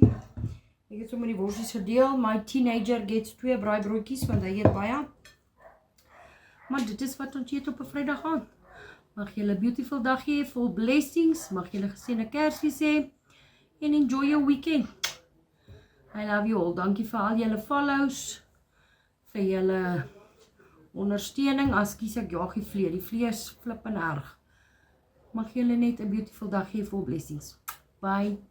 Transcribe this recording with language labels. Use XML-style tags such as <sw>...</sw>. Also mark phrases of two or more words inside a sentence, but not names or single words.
<af>Ek het sommer die worsies gedeel.</af> <en>My teenager gets 2 braaibroodjies</en> <af>want hy eet baie. Maar dit is wat ons eet op 'n Vrydag aand. Mag julle 'n beautiful dag hê, vol blessings. Mag julle geseënde Kersfees hê en</af> <en>enjoy your weekend. I love you all.</en> <af>Dankie vir al julle follows, vir julle ondersteuning. Ekskuus ek jaag die vlee. Die vlee is flippend erg. Mag julle net 'n beautiful dag hê vol blessings. Bye.</af>